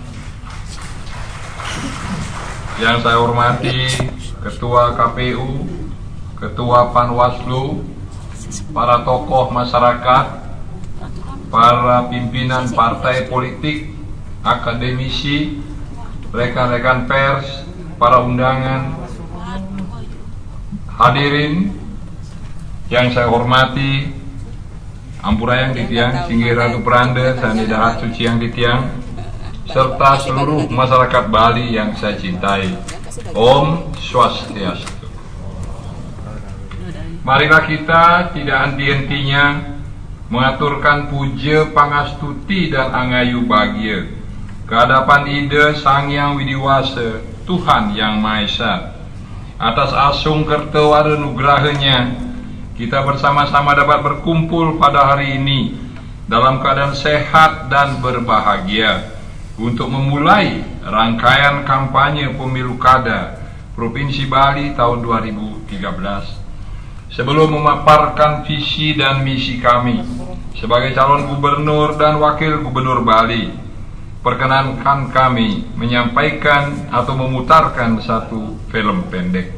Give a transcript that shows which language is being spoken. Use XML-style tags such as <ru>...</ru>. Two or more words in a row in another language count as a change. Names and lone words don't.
<id>yang saya hormati Ketua KPU, Ketua Panwaslu, para tokoh masyarakat, para pimpinan partai politik, akademisi, rekan-rekan pers, para undangan, hadirin yang saya hormati,</id> <ban>Ampurayang Ditiang, Singgih Ratu Peranda, Sanidahat Suci yang Ditiang,</ban> <id>serta seluruh masyarakat Bali yang saya cintai.</id> <ban>Om Swastiastu.</ban> <id>Marilah kita tidak henti-hentinya mengaturkan puja, pangastuti dan angayu bahagia kehadapan Ida Sang Hyang Widiwasa, Tuhan Yang Maha Esa. Atas asung kertawara nugrahanya, kita bersama-sama dapat berkumpul pada hari ini dalam keadaan sehat dan berbahagia untuk memulai rangkaian kampanye pemilu kada Provinsi Bali tahun 2013. Sebelum memaparkan visi dan misi kami sebagai calon gubernur dan wakil gubernur Bali, perkenankan kami menyampaikan atau memutarkan satu film pendek.</id>